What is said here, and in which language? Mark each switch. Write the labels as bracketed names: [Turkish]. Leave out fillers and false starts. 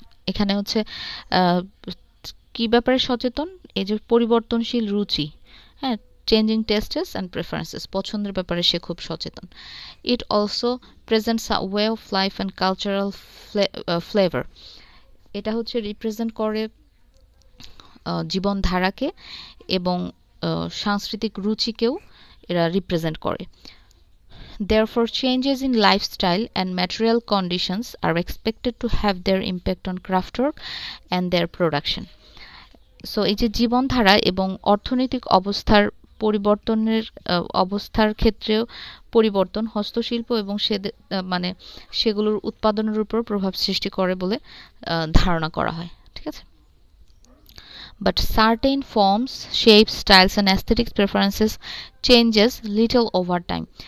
[Bangla] এখানে হচ্ছে কি ব্যাপারে সচেতন, এই যে পরিবর্তনশীল রুচি, হ্যাঁ, [English] changing tastes and preferences, [Bangla] পছন্দের ব্যাপারে সে খুব সচেতন। [English] it also presents a way of life and cultural flavour, [Bangla] এটা হচ্ছে রিপ্রেজেন্ট করে জীবনধারাকে এবং সাংস্কৃতিক রুচিকেও এরা রিপ্রেজেন্ট করে। [English] Therefore, changes in lifestyle and material conditions are expected to have their impact on craftwork and their production. [Bangla] So এই যে জীবনধারা এবং অর্থনৈতিক পরিবর্তনের অবস্থার ক্ষেত্রেও পরিবর্তন হস্তশিল্প এবং মানে সেগুলোর উৎপাদনের উপর প্রভাব সৃষ্টি করে বলে ধারণা করা হয়। ঠিক আছে, [English] but certain forms, shapes, styles and aesthetic preferences changes little over time.